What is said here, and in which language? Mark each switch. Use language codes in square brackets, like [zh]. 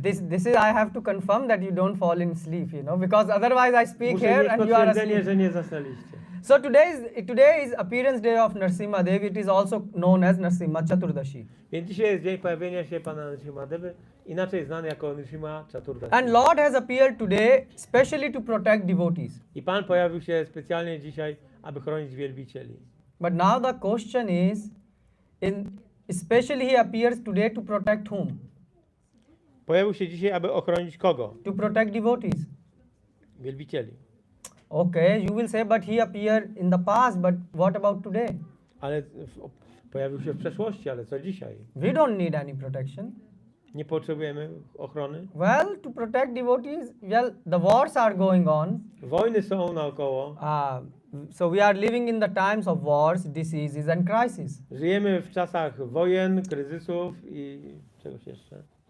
[en] This is, I have to confirm that you don't fall in sleep, you know, because otherwise I speak [pl] Muszę [en] here [pl] mieć [en] and you are [pl] potwierdzenie, [en] asleep. [pl] że nie zasnęliście. [en] So today is appearance day of Narasimha Dev. It is also known as Narasimha Chaturdashi. [pl] Więc dzisiaj jest dzień pojawienia się Pana Nrsimhadevy, inaczej znany jako Nrsimha Chaturdashi. [en] And Lord has appeared today specially to protect devotees. [pl] I Pan pojawił się specjalnie dzisiaj, aby chronić wielbicieli. [en] But now the question is, especially he appears today to protect whom? [pl] Pojawił się dzisiaj, aby ochronić kogo? [en] To protect devotees. [pl] Wielbicieli. [en] Okay, you will say, but he appeared in the past, but what about today? [pl] Ale pojawił się w przeszłości, ale co dzisiaj? [en] We don't need any protection. [pl] Nie potrzebujemy ochrony. [en] Well, to protect devotees, well, the wars are going on. [pl] Wojny są naokoło. [en] So we are living in the times of wars, diseases and crises. [pl] Żyjemy w czasach wojen, kryzysów i czegoś jeszcze.